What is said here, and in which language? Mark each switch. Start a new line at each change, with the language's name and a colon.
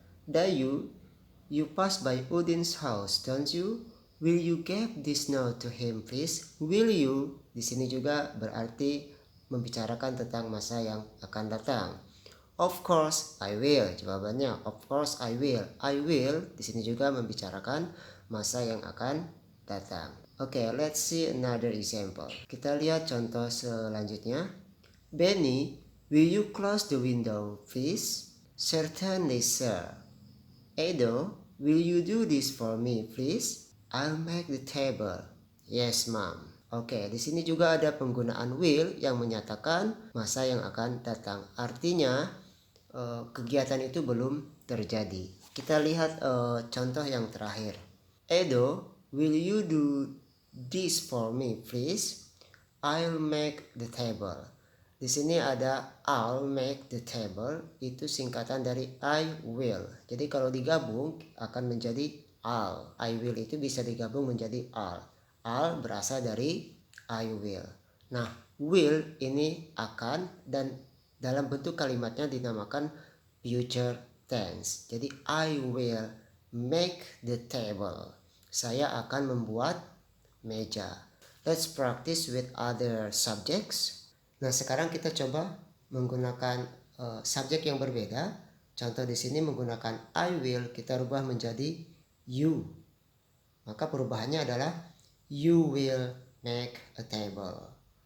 English: Dayu, you pass by Udin's house, don't you? Will you give this note to him, please? Will you
Indonesian: di sini juga berarti membicarakan tentang masa yang akan datang.
English: Of course I will. Jawabannya of course I will.
Indonesian: I will di sini juga membicarakan masa yang akan datang.
English: Okay, let's see another example.
Indonesian: Kita lihat contoh selanjutnya.
English: Benny, will you close the window, please? Certainly, sir. Edo, will you do this for me, please? I'll make the table. Yes, ma'am.
Indonesian: Oke, di sini juga ada penggunaan will yang menyatakan masa yang akan datang. Artinya kegiatan itu belum terjadi. Kita lihat contoh yang terakhir.
English: Edo, will you do this for me, please? I'll make the table.
Indonesian: Di sini ada
English: I'll make the table,
Indonesian: itu singkatan dari I will. Jadi kalau digabung akan menjadi I'll. I will itu bisa digabung menjadi I'll. I'll berasal dari I will. Nah, will ini akan dan dalam bentuk kalimatnya dinamakan future tense.
English: Jadi I will make the table.
Indonesian: Saya akan membuat meja.
English: Let's practice with other subjects.
Indonesian: Nah, sekarang kita coba menggunakan subjek yang berbeda. Contoh di sini menggunakan I will, kita rubah menjadi you. Maka perubahannya adalah
English: you will make a table.